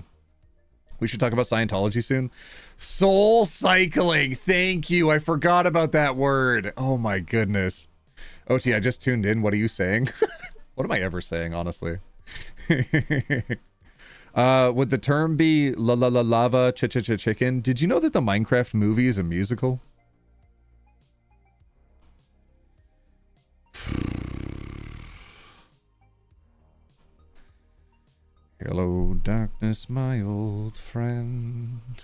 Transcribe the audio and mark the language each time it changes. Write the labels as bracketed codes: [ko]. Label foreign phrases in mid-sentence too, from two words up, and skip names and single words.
[en] We should talk about Scientology soon. Soul cycling. Thank you. I forgot about that word. Oh my goodness. OT, I just tuned in. What are you saying? What am I ever saying, honestly? Would the term be la la la lava chicken? Did you know that the Minecraft movie is a musical? Hello, darkness, my old friend.